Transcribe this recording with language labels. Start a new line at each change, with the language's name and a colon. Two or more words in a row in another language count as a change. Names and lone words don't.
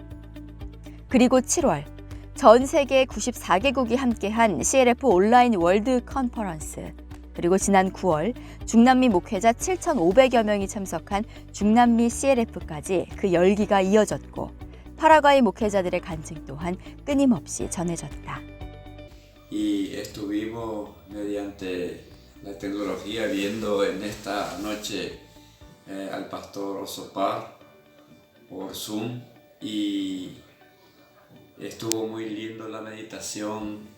Korean: 그리고 7월 전 세계 94개국이 함께한 CLF 온라인 월드 컨퍼런스, 그리고 지난 9월 중남미 목회자 7,500여 명이 참석한 중남미 CLF까지 그 열기가 이어졌고 파라과이 목회자들의 간증 또한 끊임없이 전해졌다.
Spanish: Y estuvimos mediante la tecnología viendo en esta noche al pastor Osopar por Zoom y estuvo muy lindo la meditación,